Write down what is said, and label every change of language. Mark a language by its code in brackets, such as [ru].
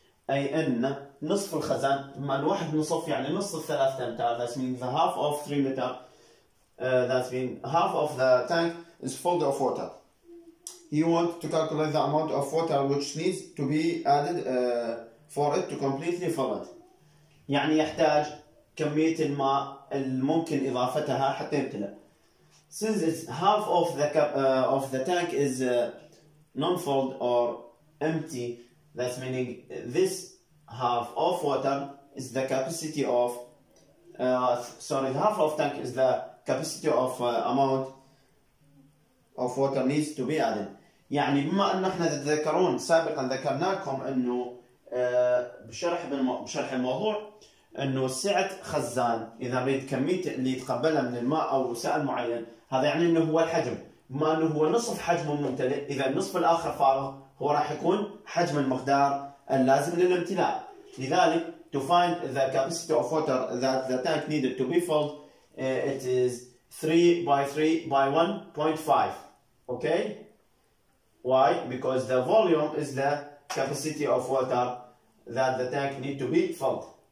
[ar] أي أن نصف الخزان بما أن 1.5 يعني نصف 3 أمتار. [en] That means the half of 3 meters. That means half of the tank is full of water. You want to calculate the amount of water which needs to be added for it to completely fill it. [ar] يعني يحتاج كمية الماء الممكن إضافتها حتى يمتلئ. [en] Since it's half of the tank is non-filled or empty, that's meaning this half of water is the capacity of the half of tank is the capacity of amount of water needs to be added. [ar] يعني بما أن احنا تتذكرون سابقا ذكرنا لكم أنه بشرح الموضوع أنه سعة خزان إذا نريد كمية اللي يتقبلها من الماء أو سائل معين هذا يعني أنه هو الحجم. بما أنه هو نصف حجمه ممتلئ إذا النصف الآخر فارغ هو راح يكون حجم المقدار اللازم للامتلاء. لذلك [en] to find the capacity of water that the tank needed to be filled it is 3 by 3 by 1.5. Okay? Why? Because the volume is the capacity of water that the tank need to be filled.